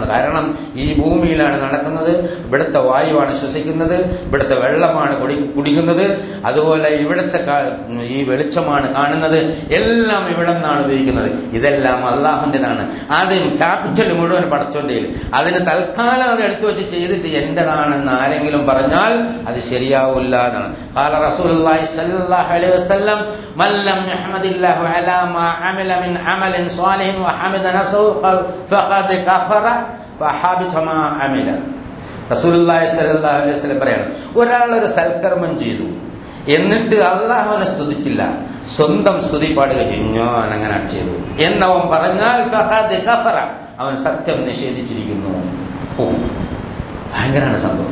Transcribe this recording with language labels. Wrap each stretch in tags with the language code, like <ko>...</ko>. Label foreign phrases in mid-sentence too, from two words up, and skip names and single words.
<ml>കാരണം ഈ ഭൂമിയിലാണ് നടക്കുന്നത്, ഇവിടുത്തെ വായുവാണ് ശ്വസിക്കുന്നത്, ഇവിടുത്തെ വെള്ളമാണ് കുടിക്കുന്നത്, അതുപോലെ ഇവിടുത്തെ ഈ വെളിച്ചമാണ് കാണുന്നത്, എല്ലാം ഇവിടെ നിന്നാണ് ഉപയോഗിക്കുന്നത്. ഇതെല്ലാം അള്ളാഹുവിൻ്റെതാണ്. ആദ്യം ക്യാപിറ്റൽ മുഴുവൻ പടച്ചോണ്ടേ അതിന് തൽക്കാലം അത് എടുത്തു വെച്ച് ചെയ്തിട്ട് എന്റേതാണെന്ന് ആരെങ്കിലും പറഞ്ഞാൽ അത് ശരിയാവില്ല എന്നാണ്.</ml> <ar>قال رسول الله صلى الله عليه وسلم من لم يحمد الله على ما عمل من عمل صالح وحمد نفسه فقد كفر وحبط ما عمل.</ar> <ml>റസൂലുള്ളാഹി</ml> <ar>صلى الله عليه وسلم</ar> <ml>പറയാണ്, ഒരാൾ ഒരു സൽക്കർമ്മം ചെയ്തു എന്നിട്ട് അള്ളാഹുവിനെ സ്തുതിച്ചില്ല, സ്വന്തം സ്തുതി പാടുക, ഞാൻ അങ്ങനെ ചെയ്തു എന്നവൻ പറഞ്ഞാൽ</ml> <ar>فقد كفر,</ar> <ml>അവൻ സത്യം നിഷേധിച്ചിരിക്കുന്നു. ഭയങ്കരമാണ് സംഭവം.</ml>